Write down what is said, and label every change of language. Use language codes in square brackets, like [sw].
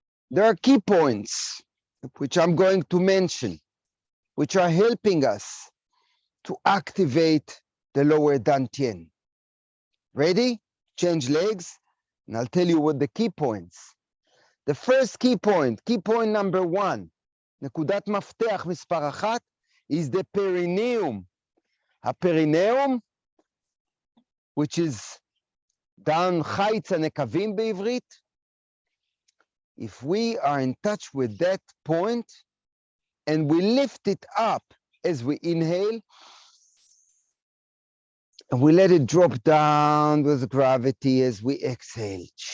[en] There are key points which I'm going to mention, which are helping us to activate the lower Dantien. Ready? Change legs, and I'll tell you what the key points. The first key point number 1, [he] נקודת מפתח מספר 1, [en] is the perineum. [he] הפריניום, [en] which is down [he] חיץ הנקבים בעברית. [en] If we are in touch with that point and we lift it up as we inhale, and we let it drop down with gravity as we exhale.